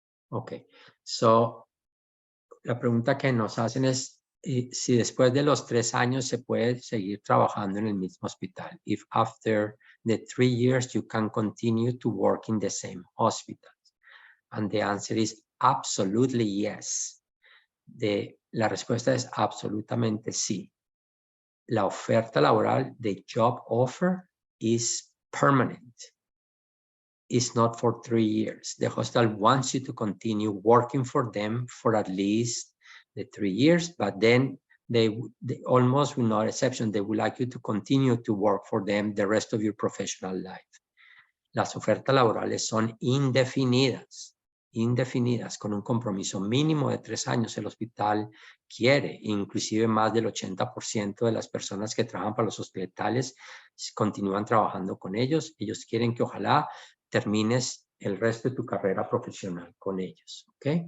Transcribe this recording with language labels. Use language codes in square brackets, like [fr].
[es] Ok, so la pregunta que nos hacen es si después de los 3 años se puede seguir trabajando en el mismo hospital. [en] If after the 3 years you can continue to work in the same hospital. And the answer is absolutely yes. [es] La respuesta es absolutamente sí. La oferta laboral, [en] the job offer, is permanent. It's not for 3 years. The hospital wants you to continue working for them for at least the 3 years, but then they almost, with no exception, they would like you to continue to work for them the rest of your professional life. [es] Las ofertas laborales son indefinidas indefinidas con un compromiso mínimo de 3 años, el hospital quiere, inclusive más del 80% de las personas que trabajan para los hospitales continúan trabajando con ellos. Ellos quieren que ojalá termines el resto de tu carrera profesional con ellos, ¿ok?